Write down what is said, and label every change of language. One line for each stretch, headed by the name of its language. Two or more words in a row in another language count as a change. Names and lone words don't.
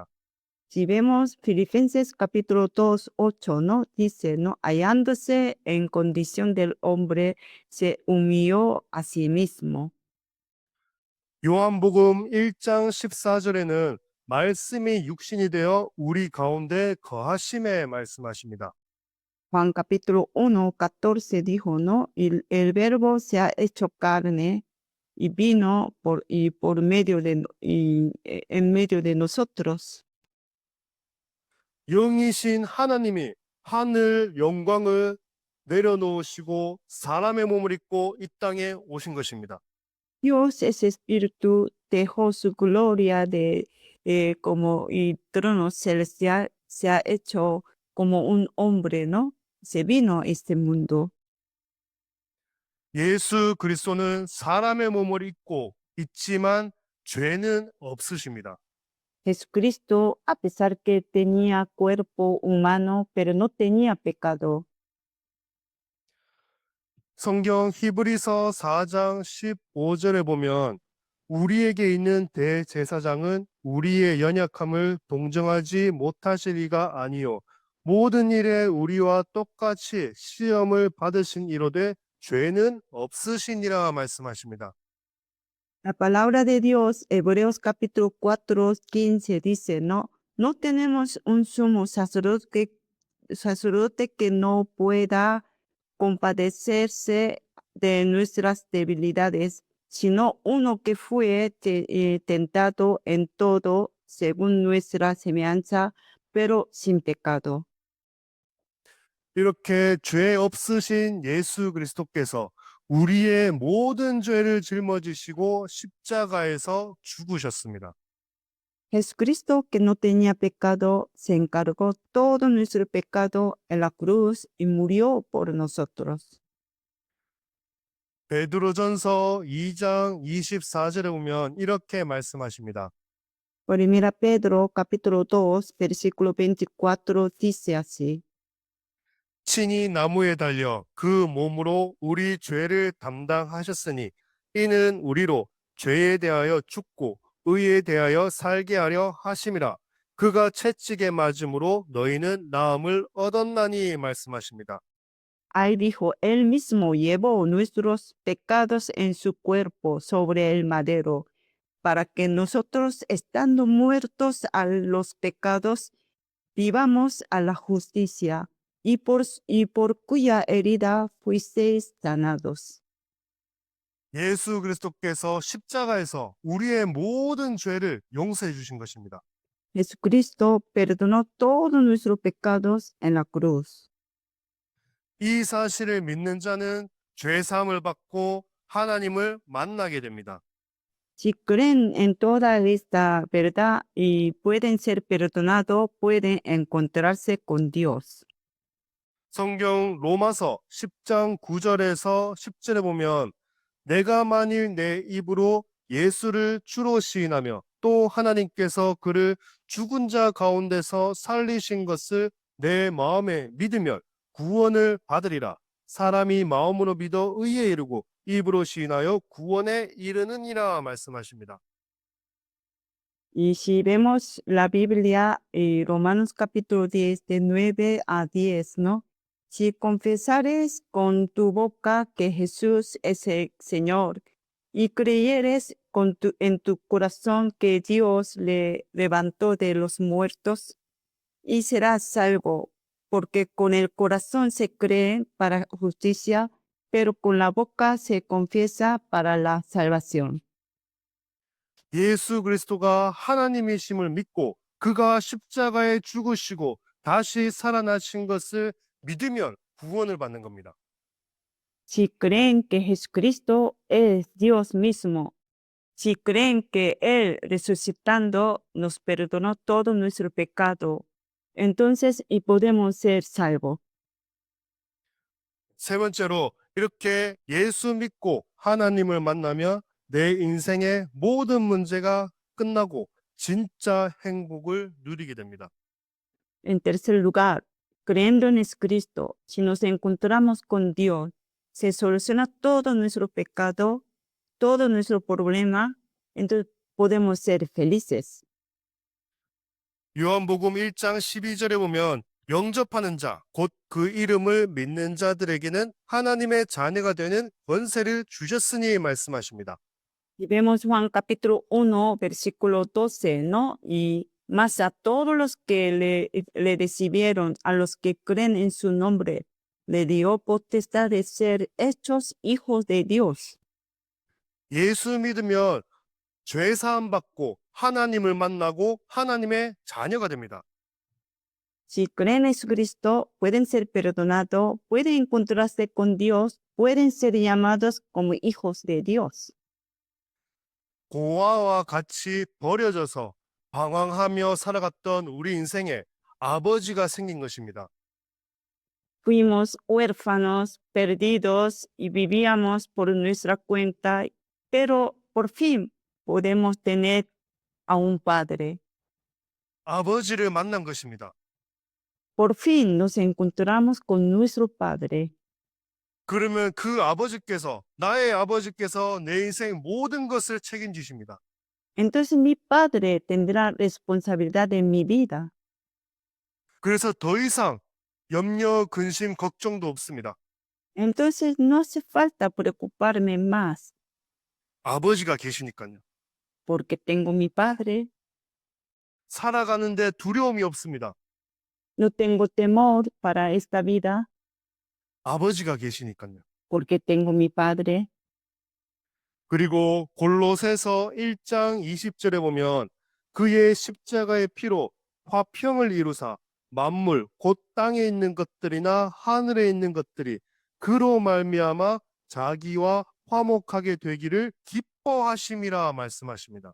Spanish: Si vemos Filipenses capítulo 2, 8, ¿no? Dice, ¿no? Hallándose en condición del hombre, se humilló a sí mismo.
Korean: 요한복음 1장 14절에는 말씀이 육신이 되어 우리 가운데 거하심에 말씀하십니다.
Spanish: Juan capítulo 1, 14 dijo, ¿no? El verbo se ha hecho carne y vino en medio de nosotros.
Korean: 영이신 하나님이 하늘 영광을 내려놓으시고 사람의 몸을 입고 이 땅에 오신 것입니다.
Spanish: Dios es espíritu, dejó su gloria como y trono celestial, se ha hecho como un hombre, ¿no? Se vino a este mundo.
Korean: 예수 그리스도는 사람의 몸을 입고 있지만 죄는 없으십니다.
Spanish: Jesucristo, a pesar que tenía cuerpo humano, pero no tenía pecado.
Korean: 성경 히브리서 4장 15절에 보면 우리에게 있는 대제사장은 우리의 연약함을 동정하지 못하실 이가 아니요 모든 일에 우리와 똑같이 시험을 받으신 이로되 죄는 없으시니라 말씀하십니다.
Spanish: La palabra de Dios, Hebreos capítulo 4, 15 dice, no, no tenemos un sumo sacerdote que no pueda compadecerse de nuestras debilidades, sino uno que fue tentado en todo según nuestra semejanza, pero sin pecado.
Korean: 이렇게 죄 없으신 예수 그리스도께서 우리의 모든 죄를 짊어지시고 십자가에서 죽으셨습니다.
Spanish: Jesucristo, que no tenía pecado, se encargó todo nuestro pecado en la cruz y murió por nosotros.
Korean: 베드로전서 2장 24절에 보면 이렇게 말씀하십니다.
Spanish: Primera Pedro, capítulo 2, versículo 24, dice así.
Korean: 친히 나무에 달려 그 몸으로 우리 죄를 담당하셨으니 이는 우리로 죄에 대하여 죽고 의에 대하여 살게 하려 하심이라. 그가 채찍에 맞음으로 너희는 나음을 얻었나니 말씀하십니다.
Spanish: Ahí dijo, Él mismo llevó nuestros pecados en su cuerpo sobre el madero, para que nosotros, estando muertos a los pecados, vivamos a la justicia, y por cuya herida fuisteis sanados.
Korean: 예수 그리스도께서 십자가에서 우리의 모든 죄를 용서해 주신 것입니다.
Spanish: Jesucristo perdonó todos nuestros pecados en la cruz.
Korean: 이 사실을 믿는 자는 죄 사함을 받고 하나님을 만나게 됩니다.
Spanish: Si creen en toda esta verdad y pueden ser perdonados, pueden encontrarse con Dios.
Korean: 성경 로마서 10장 9절에서 10절에 보면 내가 만일 내 입으로 예수를 주로 시인하며 또 하나님께서 그를 죽은 자 가운데서 살리신 것을 내 마음에 믿으면 구원을 받으리라. 사람이 마음으로 믿어 의에 이르고 입으로 시인하여 구원에 이르느니라 말씀하십니다.
Spanish: Y si vemos la Biblia, Romanos capítulo 10, de 9 a 10, ¿no? Si confesares con tu boca que Jesús es el Señor y creyeres en tu corazón que Dios le levantó de los muertos, y serás salvo, porque con el corazón se cree para justicia, pero con la boca se confiesa para la salvación.
Korean: 예수 그리스도가 하나님이심을 믿고 그가 십자가에 죽으시고 다시 살아나신 것을 믿으면 구원을 받는 겁니다.
Spanish: Si creen que Jesucristo es Dios mismo, si creen que Él resucitando nos perdonó todo nuestro pecado, entonces y podemos ser salvos.
Korean: 세 번째로 이렇게 예수 믿고 하나님을 만나면 내 인생의 모든 문제가 끝나고 진짜 행복을 누리게 됩니다.
Spanish: En tercer lugar, creyendo en Jesucristo, si nos encontramos con Dios, se soluciona todo nuestro pecado, todo nuestro problema, entonces podemos ser felices.
Korean: 요한복음 1장 12절에 보면 영접하는 자, 곧 그 이름을 믿는 자들에게는 하나님의 자녀가 되는 권세를 주셨으니 말씀하십니다.
Spanish: Y vemos Juan capítulo 1, versículo 12, ¿no? Y más a todos los que le recibieron, a los que creen en su nombre, le dio potestad de ser hechos hijos de Dios.
Korean: 예수 믿으면 죄 사함 받고 하나님을 만나고 하나님의 자녀가 됩니다.
Spanish: Si creen en Jesucristo, pueden ser perdonados, pueden encontrarse con Dios, pueden ser llamados como hijos de Dios.
Korean: 고아와 같이 버려져서 방황하며 살아갔던 우리 인생에 아버지가 생긴 것입니다.
Spanish: Fuimos huérfanos, perdidos y vivíamos por nuestra cuenta, pero por fin podemos tener a un Padre.
Korean: 아버지를 만난 것입니다.
Spanish: Por fin nos encontramos con nuestro Padre.
Korean: 그러면 그 아버지께서, 나의 아버지께서 내 인생 모든 것을 책임지십니다.
Spanish: Entonces mi Padre tendrá responsabilidad de mi vida.
Korean: 그래서 더 이상 염려, 근심, 걱정도 없습니다.
Spanish: Entonces no hace falta preocuparme más,
Korean: 아버지가 계시니까요.
Spanish: porque tengo mi Padre.
Korean: 살아가는데 두려움이 없습니다.
Spanish: No tengo temor para esta vida,
Korean: 아버지가 계시니까요.
Spanish: porque tengo mi Padre.
Korean: 그리고 골로새서 1장 20절에 보면 그의 십자가의 피로 화평을 이루사 만물 곧 땅에 있는 것들이나 하늘에 있는 것들이 그로 말미암아 자기와 화목하게 되기를 기뻐하심이라 말씀하십니다.